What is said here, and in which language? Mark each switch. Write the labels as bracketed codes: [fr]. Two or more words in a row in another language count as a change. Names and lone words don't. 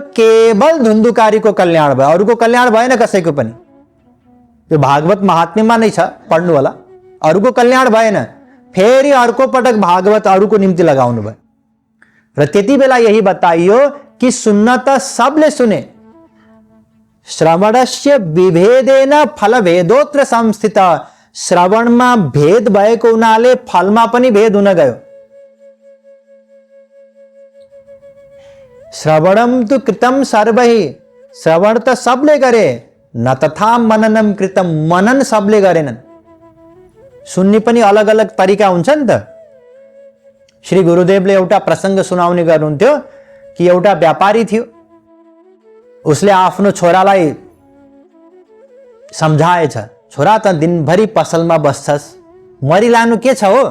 [ne] केवल धुन्धुकारीको कल्याण भयो, अरूको कल्याण भएन कसैको पनि। यो भागवत महात्म्यमा नै छ, पढ्नु होला। अरूको कल्याण भएन, फेरि अर्को पटक भागवत अरूको निम्ति लगाउनु भयो। र त्यति बेला यही बताइयो कि सुन्न त सबले सुने। [sa] श्रवणस्य विभेदेन फलभेदोऽत्र संस्थितः। [ne] श्रवणमा भेद भएको हुनाले फलमा पनि भेद हुन गयो। [sa] श्रवणम तु कृतं सर्वैः। [ne] श्रवण त सबले गरे, [sa] न तथा मननम कृतं। [ne] मनन सबले गरेनन्। सुन्ने पनि अलग अलग तरिका हुन्छ नि त। श्री गुरुदेवले एउटा प्रसङ्ग सुनाउने गर्नुहुन्थ्यो कि एउटा व्यापारी थियो, उसले आफ्नो छोरालाई सम्झाएछ, छोरा त दिनभरि पसलमा बस्छस्, मरिलानु के छ हो?